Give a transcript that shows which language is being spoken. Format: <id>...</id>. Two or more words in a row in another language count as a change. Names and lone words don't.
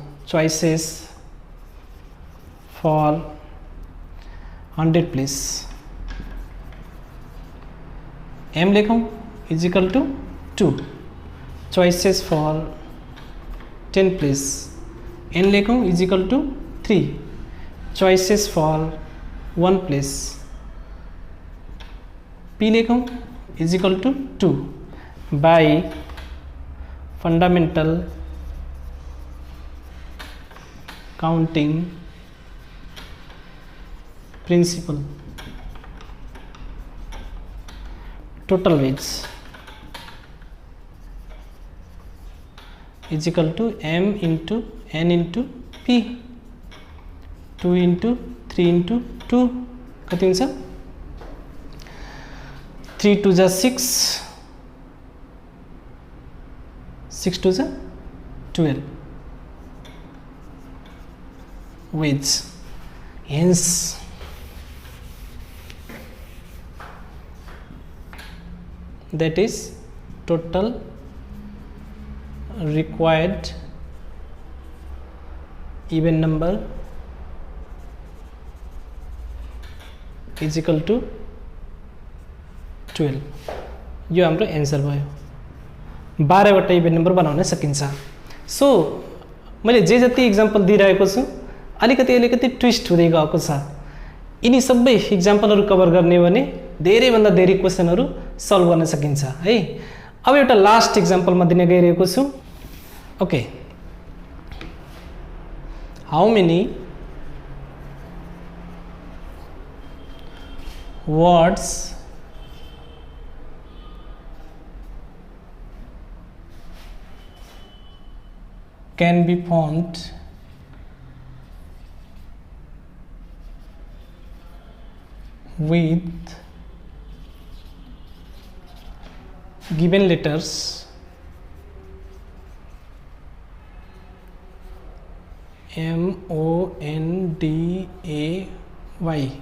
<en>choices for 100 place, m लेखौँ is equal to 2. choices for 10 place, n लेखौँ is equal to 3. choices for 1 place, p लेखौँ is equal to 2 by fundamental counting principle. total ways is equal to m into n into p, 2 into 3 into 2</en> <ne>कति हुन्छ? 3 2 जा 6, 6 2 जा 12 वेज।</ne> <en>Hence that is total required even number is equal to 12।</en> <ne>यो हाम्रो एन्सर भयो। 12वटा</ne> <en>even number</en> <ne>बनाउन सकिन्छ। सो मैले जे जति इक्जाम्पल दिइरहेको छु अलिकति ट्विस्ट हुँदै गएको छ। यिनी सबै इक्जाम्पलहरू कभर गर्ने भने धेरैभन्दा धेरै क्वेसनहरू सल्भ गर्न सकिन्छ है। अब एउटा</ne> <en>last example</en> <ne>म दिन गइरहेको छु।</ne> <en>okay, how many words can be formed with given letters M O N D A Y?</en>